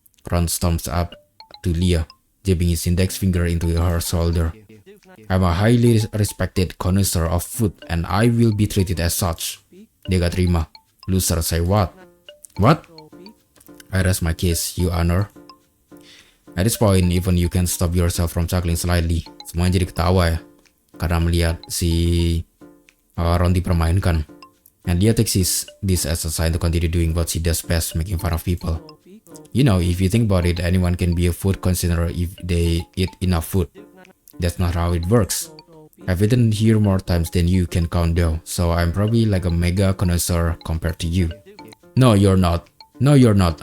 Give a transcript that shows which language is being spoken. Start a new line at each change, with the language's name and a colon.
English: Ron stomps up to Leah, jabbing his index finger into her shoulder. I'm a highly respected connoisseur of food and I will be treated as such.
Indonesian: Dia gak terima.
English: Loser, say what? What? I rest my case, you honor. At this point, even you can stop yourself from chuckling slightly.
Indonesian: Semuanya jadi ketawa ya, karena melihat si Ron dipermainkan.
English: And Leah takes this as a sign to continue doing what she does best, making fun of people. You know, if you think about it, anyone can be a food consumer if they eat enough food. That's not how it works. I've eaten here more times than you can count though, so I'm probably like a mega connoisseur compared to you. No, you're not. No, you're not.